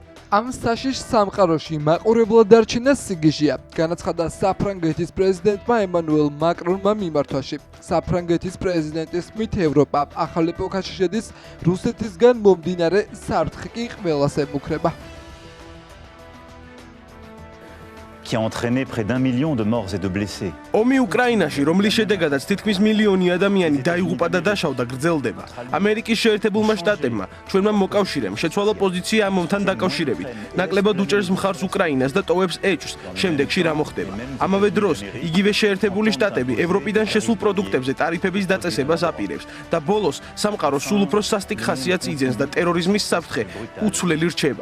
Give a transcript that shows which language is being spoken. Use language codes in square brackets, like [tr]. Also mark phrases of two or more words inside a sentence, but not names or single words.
[ka] ამ საშიშ სამყაროში მაყურებლად დარჩენა სიგიჟეა, განაცხადა საფრანგეთის პრეზიდენტმა ემანუელ მაკრონმა მიმართვაში. საფრანგეთის პრეზიდენტის თქმით, ევროპა ახალ ეპოქაში შედის, რუსეთისგან მომდინარე საფრთხე კი ყველას ემუქრება. [fr] Qui a entraîné près d'1 million de morts et de blessés. [ka] ომი უკრაინაში, რომლის შედეგადაც თითქმის მილიონი ადამიანი დაიღუპა და დაშავდა, გრძელდება. ამერიკის შეერთებულმა შტატებმა ჩვენმა მოკავშირემ შეცვალა პოზიცია ამ ომთან დაკავშირებით. ნაკლებად უჭერს მხარს უკრაინას და ტოვებს ეჭვს, შემდეგში რა მოხდება. ამავე დროს, იგივე შეერთებული შტატები ევროპიდან შესულ პროდუქტებზე ტარიფების დაწესებას აპირებს და ბოლოს სამყარო სულ უფრო სასტიკ ხასიათს იძენს და ტერორიზმის საფრთხე უცვლელი რჩება.